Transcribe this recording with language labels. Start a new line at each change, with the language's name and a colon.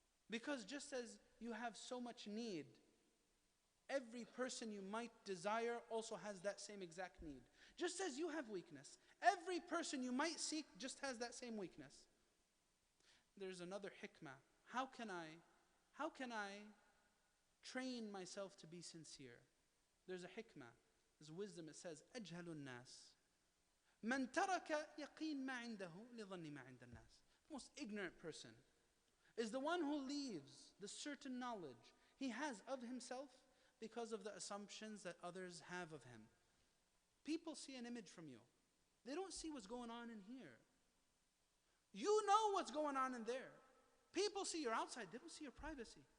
English: Because just as you have so much need, every person you might desire also has that same exact need. Just as you have weakness, every person you might seek just has that same weakness. There's another hikmah. How can I train myself to be sincere? There's a hikmah. There's wisdom. It says,
Arabic: أجهل الناس من ترك يقين ما عنده لظن ما عند الناس.
English: The most ignorant person is the one who leaves the certain knowledge he has of himself because of the assumptions that others have of him. People see an image from you. They don't see what's going on in here. You know what's going on in there. People see your outside. They don't see your privacy.